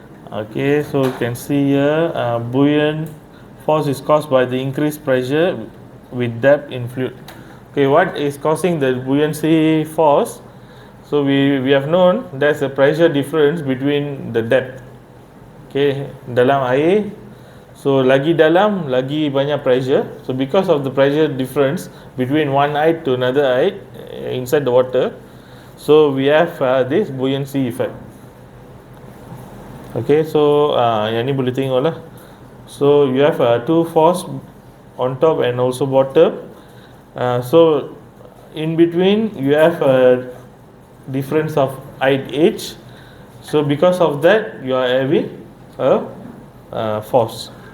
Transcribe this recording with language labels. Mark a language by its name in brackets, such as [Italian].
[English] Okay, so you can see here, buoyant force is caused by the increased pressure with depth in fluid. Okay, what is causing the buoyancy force? So we have known there's a pressure difference between the depth. [Malay] Okay, dalam air, so lagi dalam lagi banyak pressure. [English] So because of the pressure difference between one height to another height inside the water, so we have this buoyancy effect. [Malay] Okay, so yang ni boleh tengok lah. [English] So you have two force on top and also bottom. So in between you have a difference of height h. So because of that you are having a force.